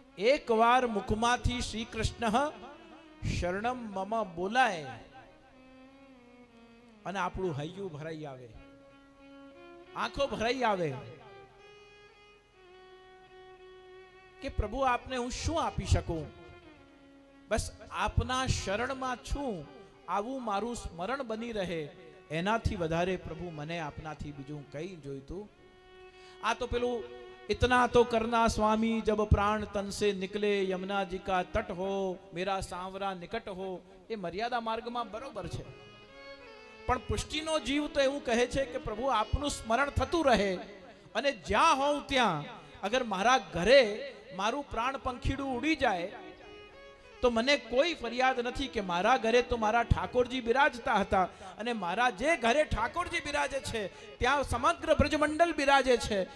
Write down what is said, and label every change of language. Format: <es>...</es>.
<gu>એકવાર મુખમાંથી શ્રી કૃષ્ણ શરણમ મમ બોલાય અને આપણું હૈયું ભરાઈ આવે, આંખો ભરાઈ આવે કે પ્રભુ આપને હું શું આપી શકું? બસ આપના શરણમાં છું આવું મારું સ્મરણ બની રહે, એનાથી વધારે પ્રભુ મને આપનાથી બીજું કઈ જોઈતું? આ તો પેલું</gu> <hi>इतना तो करना स्वामी जब प्राण तन से निकले यमुना जी का तट हो मेरा सांवरा निकट हो,</hi> <gu>એ મર્યાદા માર્ગમાં બરોબર છે. પણ પુષ્ટિનો જીવ તો એવું કહે છે કે પ્રભુ આપનું સ્મરણ થતું રહે અને જ્યાં હોઉં ત્યાં અગર મારા ઘરે મારું પ્રાણ પંખીડું ઉડી જાય તો મને કોઈ ફરિયાદ નથી કે મારા ઘરે તો મારા ઠાકોરજી બિરાજતા હતા અને મારા જે ઘરે ઠાકોરજી બિરાજે છે ત્યાં સમગ્ર બ્રજમંડલ બિરાજે છે.</gu>